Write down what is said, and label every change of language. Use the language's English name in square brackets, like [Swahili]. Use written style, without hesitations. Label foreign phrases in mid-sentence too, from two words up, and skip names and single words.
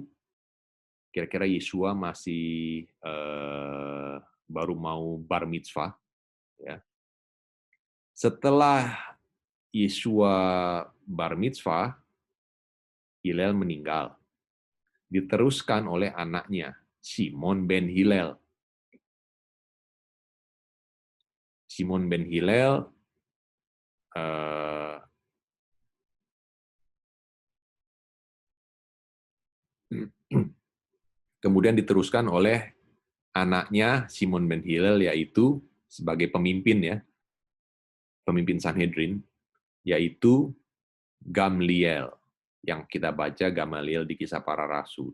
[Indonesian] Kira-kira Yesua masih baru mau [Hebrew] בר מצווה. [Indonesian] Ya. Setelah Yesua [Hebrew] בר מצווה, [Indonesian] Hillel meninggal. Diteruskan oleh anaknya, Simon ben Hillel. Simon ben Hillel kemudian diteruskan oleh anaknya Simon ben Hillel, yaitu sebagai pemimpin ya, pemimpin Sanhedrin, yaitu Gamliel, yang kita baca Gamaliel di Kisah Para Rasul.